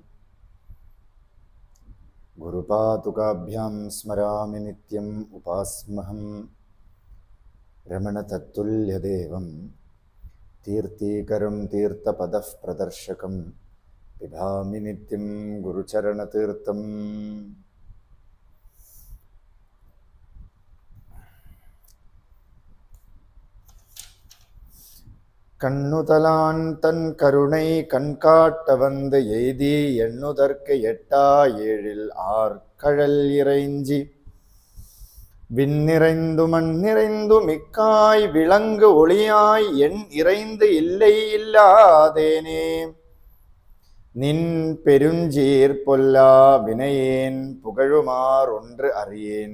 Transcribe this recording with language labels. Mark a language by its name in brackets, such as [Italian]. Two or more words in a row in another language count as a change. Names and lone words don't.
[Sanskrit] ഗുരുപാതുകാഭ്യാം സ്മരാമി നിത്യം ഉപാസ്മഹം രമണതത്തുല്യദേവം തീർത്ഥീകരം തീർത്ഥപദപ്രദർശകം പിബാമി നിത്യം ഗുരുചരണതീർത്ഥം. [Tamil] கண்ணுதலான் தன் கருணை கண்காட்ட வந்து எய்தி எண்ணுதற்கு எட்டா ஏழில் ஆர்கழல் இறைஞ்சி விண்ணிறைந்து மண்ணிறைந்து மிக்காய் விளங்கு ஒளியாய் என் இறைந்து இல்லை இல்லாதேனே நின் பெருஞ்சீர் பொல்லா வினையேன் புகழுமார் ஒன்று அறியேன்.